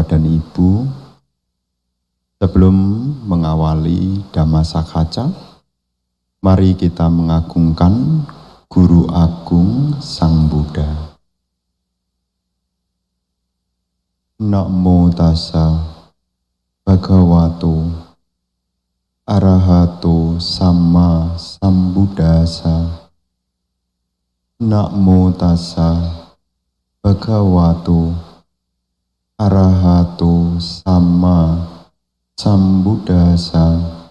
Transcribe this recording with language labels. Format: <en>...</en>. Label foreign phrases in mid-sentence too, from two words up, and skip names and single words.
<id>Ibu, sebelum mengawali Dhammasakaca, mari kita mengagungkan Guru Agung Sang Buddha.</id> <pi>Namo tassa bhagavato arahato samma sambuddhassa. Namo tassa bhagavato arahato samma sambuddhassa.</pi>